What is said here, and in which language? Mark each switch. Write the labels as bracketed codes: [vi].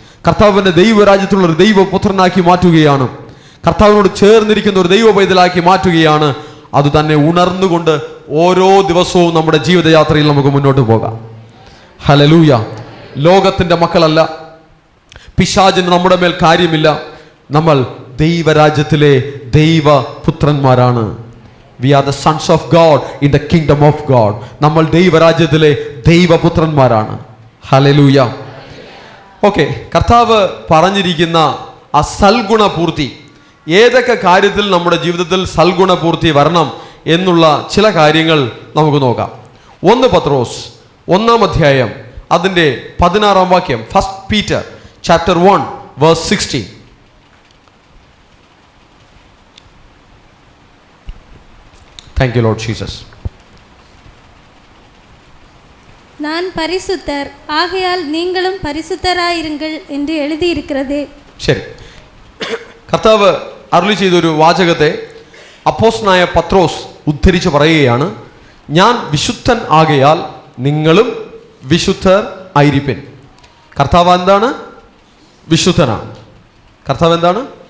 [ml] കർത്താവിൻ്റെ ദൈവരാജ്യത്തുള്ള ഒരു ദൈവപുത്രനാക്കി മാറ്റുകയാണ്. കർത്താവിനോട് ചേർന്നിരിക്കുന്ന ഒരു ദൈവ പൈതലാക്കി മാറ്റുകയാണ്. അത് തന്നെ ഉണർന്നുകൊണ്ട് ഓരോ ദിവസവും നമ്മുടെ ജീവിതയാത്രയിൽ നമുക്ക് മുന്നോട്ട് പോകാം. ഹല്ലേലൂയ. ലോകത്തിൻ്റെ മക്കളല്ല, പിശാചിന് നമ്മുടെ മേൽ കാര്യമില്ല. നമ്മൾ ദൈവരാജ്യത്തിലെ ദൈവപുത്രന്മാരാണ്. [en] We are the sons of God in the kingdom of God. [ml] നമ്മൾ ദൈവരാജ്യത്തിലെ ദൈവപുത്രന്മാരാണ്. ഹല്ലേലൂയ. ഓക്കെ, കർത്താവ് പറഞ്ഞിരിക്കുന്ന ആ സൽഗുണപൂർത്തി, ഏതൊക്കെ കാര്യത്തിൽ നമ്മുടെ ജീവിതത്തിൽ സൽഗുണപൂർത്തി വരണം എന്നുള്ള ചില കാര്യങ്ങൾ നമുക്ക് നോക്കാം. 1 പത്രോസ് 1-ാം അധ്യായം അതിൻ്റെ 16-ാം വാക്യം. [en] 1 Peter chapter 1 verse 16. Thank you Lord Jesus. [ta] நான் பரிசுத்தர், ஆகையால் நீங்களும் பரிசுத்தராயிருங்கள் என்று எழுதியிருக்கிறதே. [ml] ശരി, കർത്താവ് അരുളി ചെയ്തൊരു വാചകത്തെ അപ്പോസ്തലനായ പത്രോസ് ഉദ്ധരിച്ച് പറയുകയാണ്, ഞാൻ വിശുദ്ധൻ ആകയാൽ നിങ്ങളും വിശുദ്ധർ ആയിരിപ്പിൻ. കർത്താവ് എന്താണ്? വിശുദ്ധനാണ്. കർത്താവ് എന്താണ്?